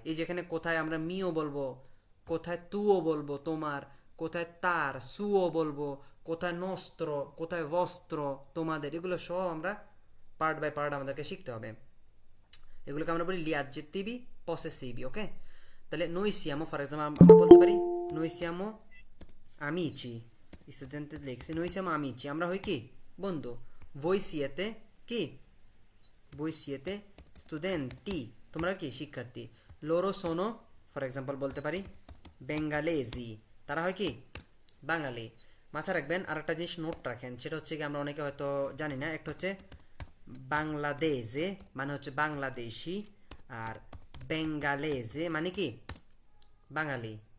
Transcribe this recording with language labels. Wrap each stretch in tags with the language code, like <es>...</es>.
<bn>এই যেখানে কোথায় আমরা মিও বলবো, কোথায় তুও বলবো তোমার, কোথায় তার, সুও বলবো, কোথায় নস্ত্র, কোথায় বস্ত্র, তোমাদের, এগুলো সব আমরা পার্ট বাই পার্ট আমাদেরকে শিখতে হবে। এগুলোকে আমরা বলি লিয়াজেটিভি পসেসিভি। ওকে, তাহলে noi siamo, ফর এক্সাম্পল আমরা বলতে পারি</bn> <it>noi siamo amici,</it> <bn>স্টুডেন্ট লিখছি noi siamo amici, আমরা হই কি বন্ধু। voi siete কি,</bn> <it>voi siete studenti,</it> <bn>তোমরা কি শিক্ষার্থী।</bn> <it>loro sono,</it> <bn>ফর এক্সাম্পল বলতে পারি বেঙ্গালেজি, তারা হয় কি বাঙালি। মাথায় রাখবেন আর একটা জিনিস নোট রাখেন, সেটা হচ্ছে কি আমরা অনেকে হয়তো জানি না। একটা হচ্ছে বাংলাদেশে মানে হচ্ছে বাংলাদেশি, আর বেঙ্গালেজে মানে কি বাঙালি।</bn>